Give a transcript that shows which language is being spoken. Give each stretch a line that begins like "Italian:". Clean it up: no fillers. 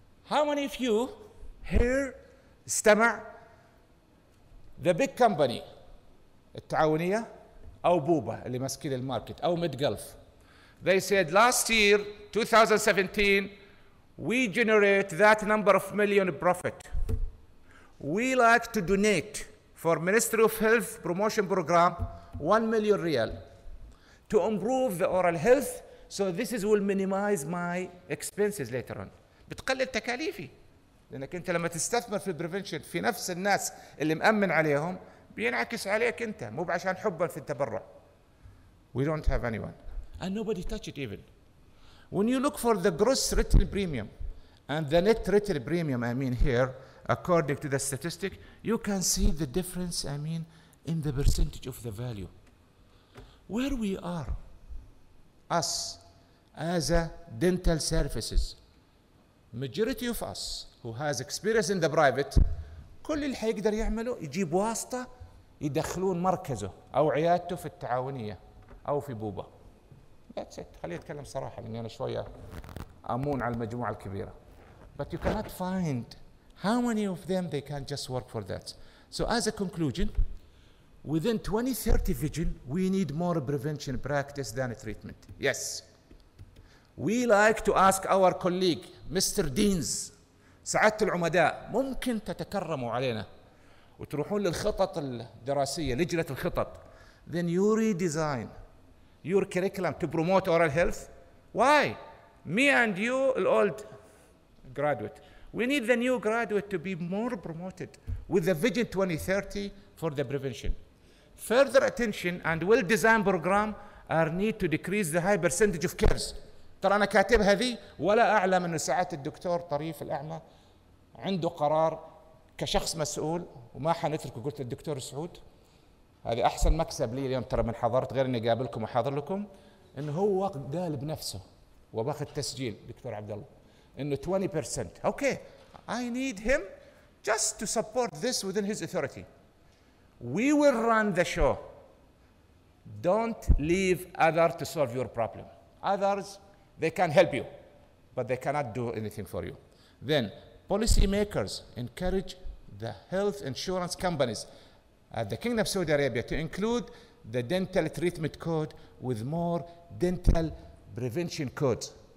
English: How many of you here
Arabic: استمع
English: the big company
Arabic: التعاونية أو بوبا اللي ماسكين الماركت أو ميد-جلف
English: they said last year 2017 we generate that number of million profit. We like to donate for Ministry of Health promotion program 1 million real to improve the oral health, so this is will minimize my expenses later on.
Arabic: بتقلل تكاليفي لأنك أنت لما تستثمر في البريفنشن في نفس الناس اللي مأمن عليهم بينعكس عليك أنت مو بعشان حبا في التبرع.
English: We don't have anyone and nobody touch it even. When you look for the gross written premium and the net written premium, I mean here, according to the statistic, you can see the difference, I mean, in the percentage of the value. Where we are, us, as a dental services, majority of us who has experience in the private,
Arabic: كل اللي حيقدر يعمله يجيب واسطة يدخلون مركزه أو عيادته في التعاونية أو في بوبا.
English: That's it.
Arabic: خليني أتكلم صراحة لأني أنا شوية أمون على المجموعة الكبيرة.
English: But you cannot find how many of them they can just work for that. So as a conclusion, within 2030 vision, we need more prevention practice than treatment. Yes. We like to ask our colleague, Mr. Deans,
Arabic: سعادة العمداء ممكن تتكرموا علينا وتروحون للخطط الدراسية، لجنة الخطط.
English: Then you redesign your curriculum to promote oral health. Why? Me and you, the old graduate, we need the new graduate to be more promoted with the Vision 2030 for the prevention. Further attention and well-designed program are need to decrease the high percentage of cases.
Arabic: ترى أنا كاتبها ذي ولا أعلم أن سعادة الدكتور طريف الأعمى عنده قرار كشخص مسؤول، وما حنتركه. قلت للدكتور سعود هذه أحسن مكسب لي اليوم ترى من حضرت، غير إني قابلكم وحاضر لكم، إنه هو قال بنفسه وباخذ تسجيل دكتور عبد الله إنه 20%.
English: Okay, I need him just to support this within his authority. We will run the show. Don't leave others to solve your problem. Others, they can help you, but they cannot do anything for you. Then, policymakers encourage the health insurance companies at the Kingdom of Saudi Arabia to include the dental treatment code with more dental prevention codes.